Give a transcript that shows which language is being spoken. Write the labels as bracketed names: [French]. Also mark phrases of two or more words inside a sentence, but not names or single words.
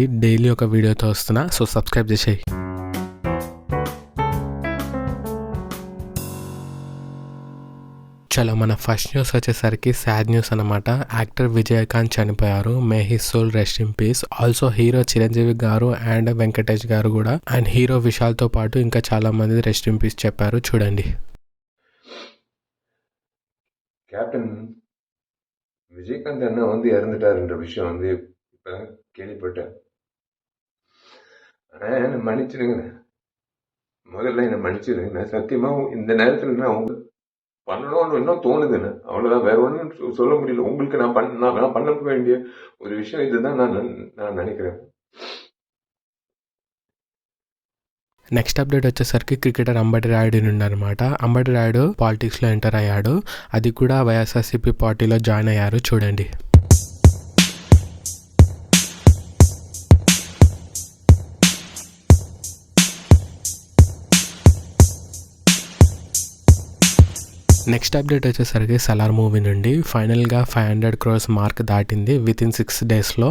[Telugu] డైలీ ఒక వీడియోతో వస్తున్నా, [English] so subscribe [Telugu] చేసేయి. చలో, మన ఫస్ట్ న్యూస్ వచ్చేసరికి [English] sad news [Telugu] అనమాట. యాక్టర్ విజయకాంత్ చనిపోయారు. [English] May his soul rest in peace. also hero [Telugu] చిరంజీవి గారు అండ్ వెంకటేష్ గారు కూడా [English] and hero [Telugu] విశాల్తో పాటు ఇంకా చాలా మంది [English] rest in peace [Telugu] చెప్పారు. చూడండి. [Tamil] கேப்டன் விஜயகாந்த் அண்ணா இறந்துட்டாருன்ற விஷயம் இப்பதான் கேள்விப்பட்டேன். ஆனா என்ன மன்னிச்சிருங்க, முதல்ல என்ன மன்னிச்சிருங்க. நான் சத்தியமா இந்த நேரத்துல நான் பண்ணணும்னு இன்னும் தோணுதுன்னு, அவ்வளவுதான். வேற ஒன்றும் சொல்ல முடியல. உங்களுக்கு நான் பண்ண வேண்டிய ஒரு விஷயம் இதுதான் நான் நினைக்கிறேன். [English] next update [Telugu] వచ్చేసరికి క్రికెటర్ అంబటి రాయుడు ఉన్నారనమాట. అంబటి రాయుడు [English] politics enter [Telugu] అయ్యాడు. అది కూడా వైఎస్ఆర్సీపీ [English] party join [Telugu] అయ్యారు. చూడండి. [English] next update [Telugu] వచ్చేసరికి సలార్ మూవీ నుండి ఫైనల్గా 500 [English] crores mark [Telugu] దాటింది [English] within 6 days.